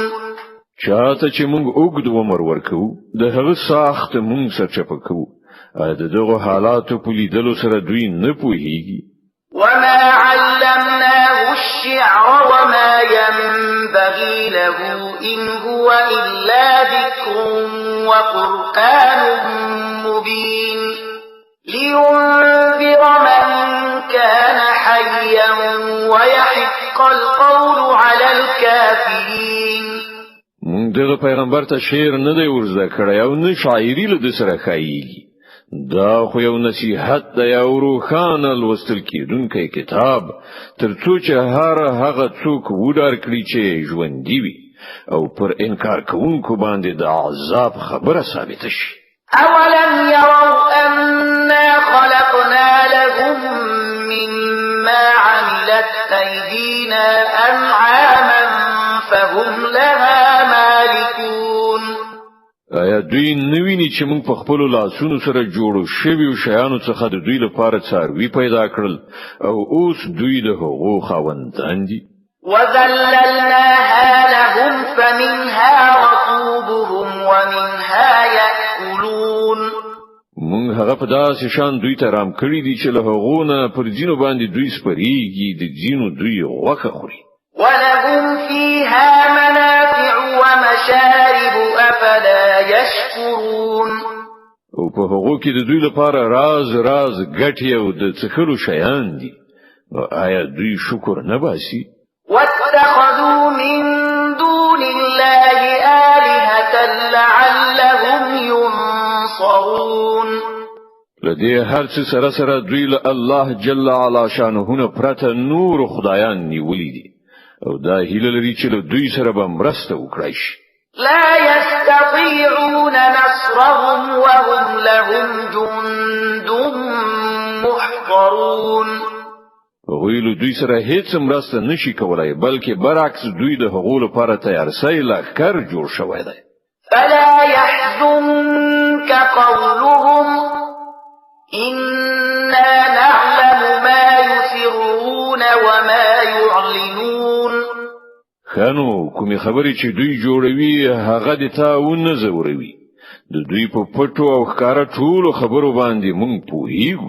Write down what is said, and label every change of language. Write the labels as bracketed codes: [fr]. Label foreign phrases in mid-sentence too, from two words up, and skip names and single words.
[ps] چاته چې موږ اوږد عمر ورکو د هغه ساخت موږ سرچپه کوو د دغه حالاتو په لیدلو سره دوی نه پوهیږي [ar] وما علمناه الشعر وما ينبغي له إن هو إلا ذكر وقرآن مبين لينذر من كان حيا ويحق القول على الكافرين [ps] مونږ دغه پیغمبر ته شعر نه دی ورزده کړی او نه شاعري له سره خایي دا خو یو نصیحت دی او روخانه لوستل کېدونکی کتاب ترڅو چې هغه څوک وډار کړي چې ژوندۍ وي او پر انکار کوونکو باندې د عذاب خبره ثابت شي [ar] اولم يروا أنا خلقنا لهم مما عملت أيدينا أنعاما فهم لها مالكون [ps] آیا دوی نویني چې موږ په خپل لاسونو سره جوړو شویو شیانو څخه د دوی لپاره څاروي پیدا کړل او اوس دوی د هغو خاوندان دي [ar] وذللناها لهم فمنها ركوبهم ومنها يأكلون [ps] موږ هغه په داسې شان دوی ته رام کړی دي چې له هغو نه پر ځینو باندې دوی سپریږي د ځینو دوی غوښه خوري [ar] ولهم فيها منافع ومشارب أفلا يشكرون [ps] او په هغو کې د دوی لپاره راز ګټي او د څخلو شیان دي آیا دوی شکر نه باسي [ar] واتخذوا من دون الله آلهة لعلهم ينصرون [ps] لدې هر څه سره دوی له الله [ar] جل علا شانه [ps] نه پرته نور خدایان نیولې دي او دا هیله لري چې له دوی سره به مرسته وکړي [ar] لا يستطيعون نصرهم وهم لهم جند محضرون [ps] ویلو دوی سره هیڅ مرسته نشي کولای بلکې برعکس دوی د هغو لپاره تیار سي لخر جوړ شوی دی [ar] فلا يحزنك قولهم إنا نعلم ما يسرون وما يعلنون [ps] خانو کومي خبرې چې دوی جوړوي هغه د تاونه زوروي د دوی په پټو او ښکارا ټولو خبرو باندې مونږ پوهیږو